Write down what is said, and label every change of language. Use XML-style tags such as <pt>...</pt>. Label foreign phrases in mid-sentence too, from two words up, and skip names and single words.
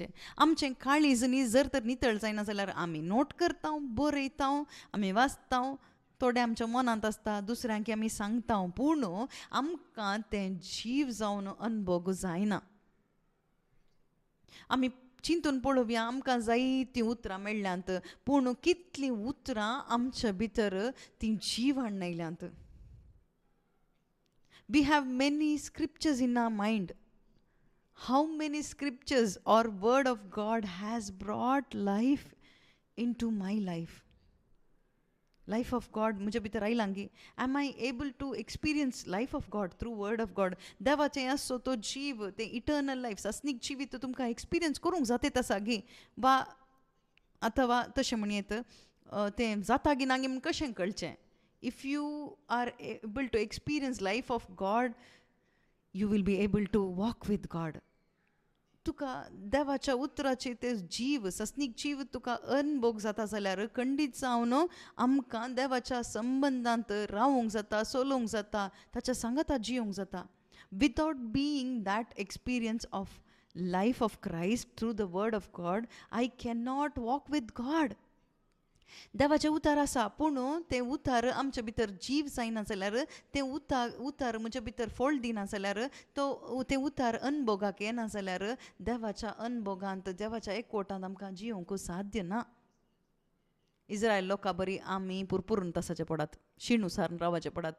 <kok>आमचें काळीज न्ही जर तर नितळ जायना जाल्यार आमी नोट करता, बरयता, आमी वाचता, थोडें आमच्या मनांत आसता, दुसऱ्यांक आमी सांगता, पूण आमकां तें जीव जावन अनुभव जायना. आमी चिंतून पळोवया, आमकां जायतीं उतरां मेळ्ळ्यांत, पूण कितलीं उतरां आमच्या भितर तीं जीव हाडून आयल्यांत.</kok> <en>We have many scriptures in our mind. How many scriptures or word of God has brought life into my life? Life of God</en> <kok>मुझे भितर आयलांगी.</kok> <en>Am I able to experience life of God through word of God?</en> <kok>देवाचें आसो तो जीव, तें</kok> <en>eternal life,</en> <kok>सासनीक जिवीत तुमकां एक्सपिरियन्स करूंक जाता तसा गी वा अथवा तशें म्हणयत तें जाता गी ना गी म्हूण कशें कळचें?</kok> <en>If you are able to experience life of God, you will be able to walk with God.</en> <kok>तुका देवाच्या उतराचे ते जीव, सस्नीक जीव तुका अनुभव जाता जाल्यार खंडीत जावन आमकां देवाच्या संबंधांत रावूंक जाता, चलोवंक जाता, ताच्या सांगाताक जियोंक जाता.</kok> <en>Without being that experience of life of Christ through the word of God, I can not walk with God.</en> <kok>देवाचें उतार आसा, पूण तें उतार आमच्या भितर जीव जायना जाल्यार, तें उतार म्हज्या भितर फोळ दिना जाल्यार, तें उतार अनभोगाक येना जाल्यार देवाच्या अनभोगांत, देवाच्या एकवटांत आमकां जियोंक साध्य ना. इस्रायल लोकां बरी आमी पुरपुरून तसाचे पडात, शिणुसार रावचे पडात.</kok>